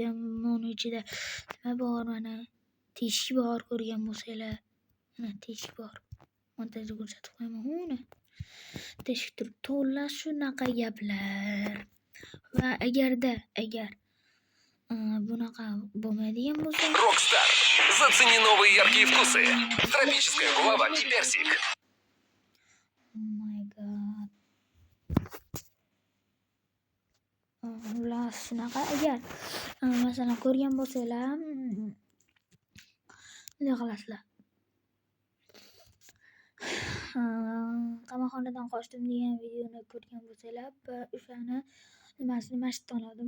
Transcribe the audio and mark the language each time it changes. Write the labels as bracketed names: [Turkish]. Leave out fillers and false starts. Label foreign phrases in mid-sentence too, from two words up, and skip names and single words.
[Uzbek] Mana ichida nima bor? Mana teshik bor, ko'rgan bo'lsanglar. Mana teshik bor. Montajda ko'rsatib qo'yaman uni. Teshik turib to'la shunaqa gaplar. Va agar bunaqa bo'lmaydigan bo'lsa, Rockstar. [Russian] Зацени новые яркие вкусы. Тропическая гуава и персик. [English] Oh my god. [Uzbek] Shunaqa agar masalan ko'rgan bo'lsanglar, nima qilasizlar? Qamoqxonadan qochdim degan videoni ko'rgan bo'lsanglar, o'shani nimasini oldim.